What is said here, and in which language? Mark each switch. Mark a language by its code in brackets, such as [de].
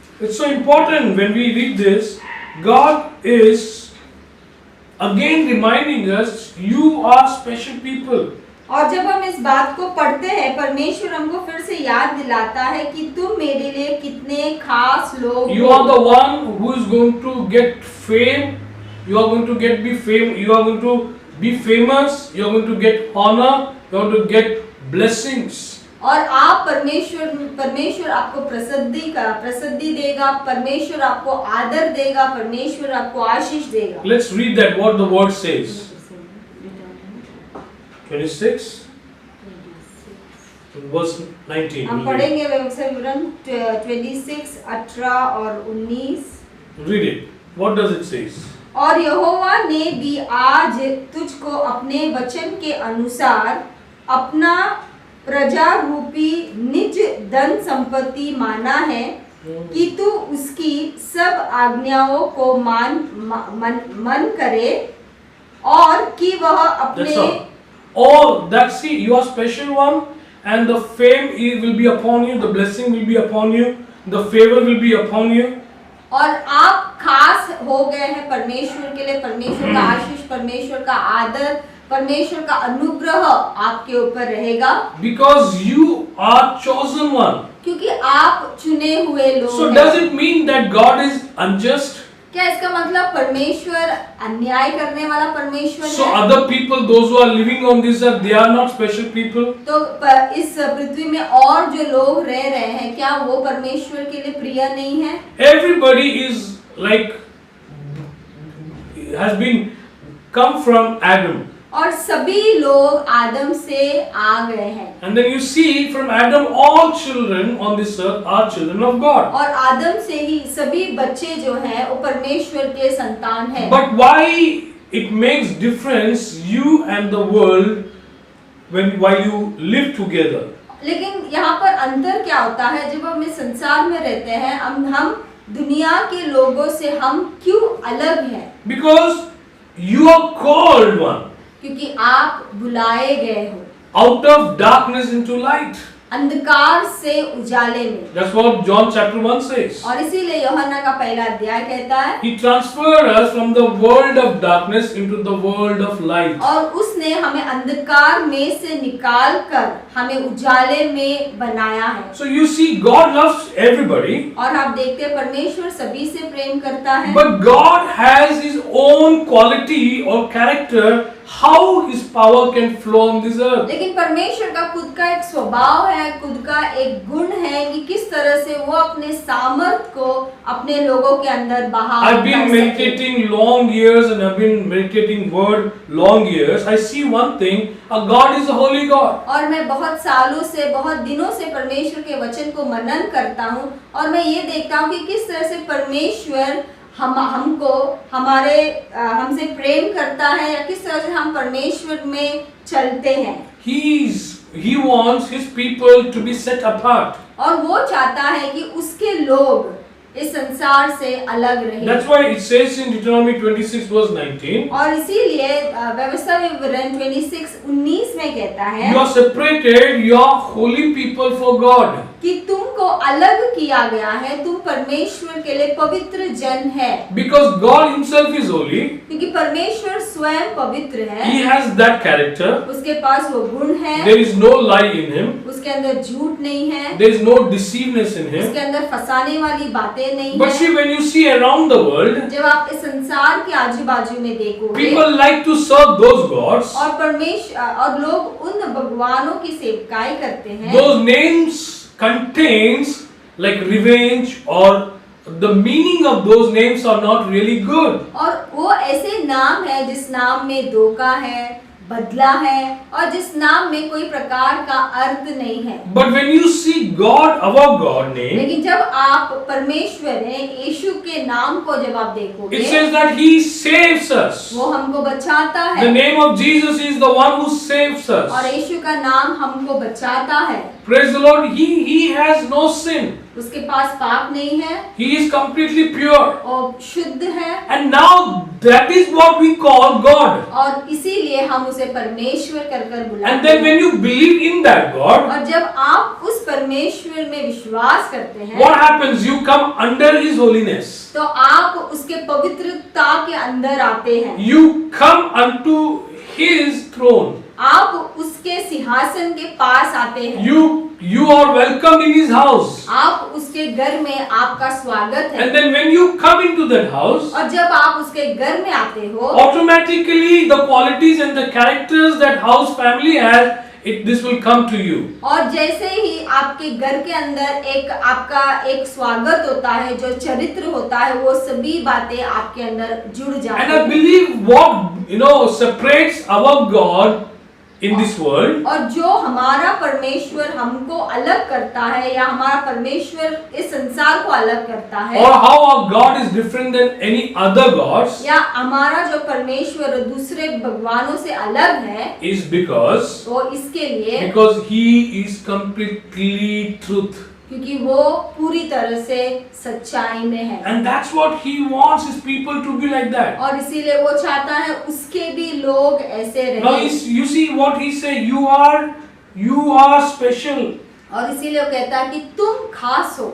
[en] It's so important when we read this. God is again reminding us, you are special people. [hi] और जब हम इस बात को पढ़ते हैं, परमेश्वर हमको फिर से याद दिलाता है कि तुम मेरे लिए कितने खास लोग [en] You are the one who is going to get fame. You are going to be fame. You are going to be famous. You are going to get honor. You are going to get blessings. [hi] और आप परमेश्वर आपको प्रसिद्धि देगा, परमेश्वर आपको आदर देगा, परमेश्वर आपको आशीष देगा। [en] Let's read that what the word says. 26 verse 19. [hi] हम पढ़ेंगे व्यवस्था विवरण 26, 18 और 19। [en] Read it. What does it say? [hi] और यहोवा ने भी आज तुझको अपने वचन के अनुसार अपना प्रजा रूपी निज धन संपत्ति माना है कि तू उसकी सब आज्ञाओं को मन करे और कि वह अपने [en] Oh, that's see, you are special one, and the fame will be upon you, the blessing will be upon you, the favor will be upon you. [hi] और आप खास हो गए हैं परमेश्वर के लिए, परमेश्वर का आशीष, परमेश्वर का आदर, परमेश्वर का अनुग्रह आपके ऊपर रहेगा। [en] Because you are chosen one. [hi] क्योंकि आप चुने हुए लोग [en] So [hi] हैं। [en] does it mean that God is unjust? [hi] क्या इसका मतलब परमेश्वर अन्याय करने वाला परमेश्वर [en] So [hi] है? [en] other people, those who are living on this earth, they are not special people? [hi] तो इस पृथ्वी में और जो लोग रह रहे हैं, क्या वो परमेश्वर के लिए प्रिय नहीं है? [en] Everybody is like has been come from Adam. [hi] और सभी लोग आदम से आ गए हैं। [en] And then you see from Adam all children on this earth are children of God. [hi] और आदम से ही सभी बच्चे जो हैं वो परमेश्वर के संतान हैं। [en] But why it makes difference you and the world while you live together? [hi] लेकिन यहाँ पर अंतर क्या होता है, जब हम इस संसार में रहते हैं, हम दुनिया के लोगों से हम क्यों अलग हैं? [en] Because you are called one. [hi] क्योंकि आप बुलाए गए हो [en] Out of darkness into light. [hi] अंधकार से उजाले में। [en] That's what John chapter 1 says. [hi] और इसीलिए यूहन्ना का पहला अध्याय कहता है, [en] He transferred us from the world of darkness into the world of light. [hi] और उसने हमें अंधकार में से निकाल कर हमें उजाले में बनाया है। [en] So you see, God loves everybody, [hi] और आप देखते हैं परमेश्वर सभी से प्रेम करता है। [en] but God has His own quality or character, how His power can flow on this earth. [hi] लेकिन परमेश्वर का खुद का एक स्वभाव है, खुद का एक गुण है कि किस तरह से वो अपने सामर्थ को अपने लोगों के अंदर बहा [en] I've been meditating long years and I've been meditating word long years. I see one thing, God is a holy God. [hi] और मैं बहुत सालों से, बहुत दिनों से परमेश्वर के वचन को मनन करता हूँ और मैं ये देखता हूँ कि किस तरह से परमेश्वर हमको हमसे प्रेम करता है या किस तरह से हम परमेश्वर में चलते हैं। [en] He wants His people to be set apart. [hi] और वो चाहता है कि उसके लोग इस संसार से अलग रहें। [en] That's why it says in Deuteronomy 26 verse 19. [hi] और इसीलिए व्यवस्था विवरण 26:19 में कहता है [en] You are separated, you are holy people for God. [hi] कि तुमको अलग किया गया है, तुम परमेश्वर के लिए पवित्र जन है। [en] Because God Himself is holy, [hi] क्योंकि परमेश्वर स्वयं पवित्र है, [en] He has that character. [hi] उसके पास वो गुण है, [en] There is no lie in Him. [hi] उसके अंदर झूठ नहीं है, [en] There is no deceiveness in Him. [hi] उसके अंदर फंसाने वाली बातें नहीं [en] But [hi] है। [en] see, when you see around the world, [hi] जब आप इस संसार के आजू बाजू में देखोगे [en] people like to serve those gods. [hi] और लोग उन भगवानों की सेवकाई करते हैं, [en] Those names contains like revenge or the meaning of those names are not really good. [hi] और वो ऐसे नाम है जिस नाम में धोखा है, बदला है और जिस नाम में कोई प्रकार का अर्थ नहीं है। [en] But when you see God, our God name, [hi] लेकिन जब आप परमेश्वर हैं यीशु के नाम को जब आप देखोगे, [en] it says that He saves us. [hi] वो हमको बचाता [en] The [hi] है [en] name of Jesus is the one who saves [hi] और [en] us. [hi] यीशु का नाम हमको बचाता है। [en] Praise the Lord. He has no sin. [hi] उसके पास पाप नहीं है [en] He is completely pure. [hi] और शुद्ध है [en] And now that is what we call God. [hi] और इसीलिए हम उसे परमेश्वर कर [en] And [hi] बुलाते [en] then when [hi] हैं। [en] you believe in that God, [hi] और जब आप उस परमेश्वर में विश्वास करते हैं [en] what happens? You come under His holiness. [hi] तो आप उसके पवित्रता के अंदर आते हैं। [en] You come unto His throne. [hi] आप उसके सिंहासन के पास आते हैं। [en] You are welcomed in His house. [hi] आप उसके घर में आपका स्वागत है। [en] And then when you come into that house, [hi] और जब आप उसके घर में आते हो [en] automatically the qualities and the characters that house family has, this will come to you. [hi] और जैसे ही आपके घर के अंदर आपका एक स्वागत होता है, जो चरित्र होता है, वो सभी बातें आपके अंदर जुड़ जाती [en] And I [hi] हैं। [en] believe what separates our God in this world [hi] और जो हमारा परमेश्वर हमको अलग करता है या हमारा परमेश्वर इस संसार को अलग करता है [en] or how our God is different than any other gods [hi] या हमारा जो परमेश्वर दूसरे भगवानों से अलग है, [en] is because [hi] वो इसके लिए [en] He is completely truth. [hi] क्योंकि वो पूरी तरह से सच्चाई में है। [en] And that's what He wants His people to be like that. [hi] और इसीलिए वो चाहता है उसके भी लोग ऐसे [en] Now [hi] रहें। [en] you see what He say, you are special. [hi] और इसीलिए वो कहता है कि तुम खास हो,